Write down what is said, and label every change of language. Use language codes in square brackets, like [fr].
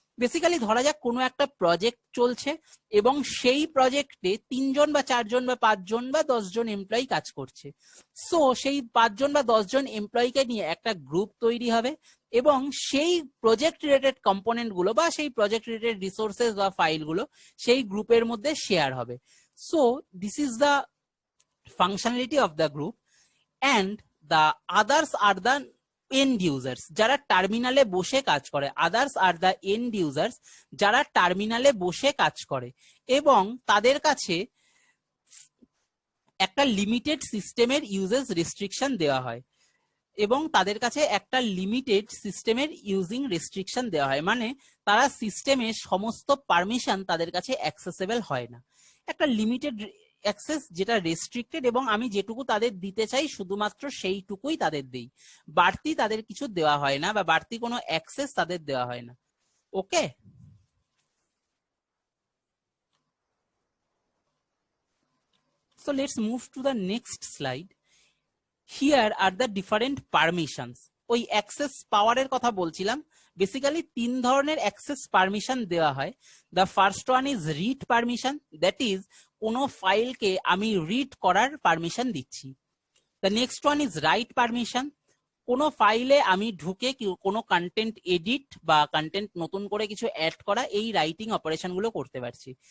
[bn] Basically ধরা যাক কোনো একটা প্রজেক্ট চলছে এবং সেই প্রজেক্টে 3 জন বা 4 জন বা 5 জন বা 10 জন এমপ্লয়ি কাজ করছে। সো সেই 5 জন বা 10 জন এমপ্লয়িকে নিয়ে একটা গ্রুপ তৈরি হবে এবং সেই প্রজেক্ট রিলেটেড কম্পোনেন্ট গুলো বা সেই প্রজেক্ট রিলেটেড রিসোর্সেস বা ফাইলগুলো সেই গ্রুপের মধ্যে শেয়ার হবে। [en] so this is the functionality of the group, and the others are the end users, [bn] যারা টার্মিনালে বসে কাজ করে। [en] others are the end users, [bn] যারা টার্মিনালে বসে কাজ করে এবং তাদের কাছে একটা লিমিটেড সিস্টেমের ইউজেস রেস্ট্রিকশন দেওয়া হয় এবং তাদের কাছে একটা লিমিটেড সিস্টেমের ইউজিং রেস্ট্রিকশন দেওয়া হয়, মানে তারা সিস্টেমের সমস্ত পারমিশন তাদের কাছে অ্যাক্সেসেবল হয় না। একটা লিমিটেড অ্যাক্সেস যেটা রেস্ট্রিক্টেড, এবং আমি যেটুকু তাদের দিতে চাই শুধুমাত্র সেইটুকুই তাদের দেই, বাড়তি তাদের কিছু দেওয়া হয় না বা বাড়তি কোনো অ্যাক্সেস তাদের দেওয়া হয় না। ওকে, [en] so let's move to the next slide. Here are the different permissions. [bn] ওই অ্যাক্সেস পাওয়ারের কথা বলছিলাম। বেসিক্যালি 3 ধরনের অ্যাক্সেস পারমিশন দেওয়া হয়। [en] the first one is read permission, that is [bn] কোনো ফাইলকে আমি রিড করার পারমিশন দিচ্ছি। [en] the next one is write permission, [bn] কোনো ফাইলে আমি ঢুকে কোনো কন্টেন্ট এডিট বা কন্টেন্ট নতুন করে কিছু অ্যাড করা, এই রাইটিং অপারেশন গুলো করতে পারছি।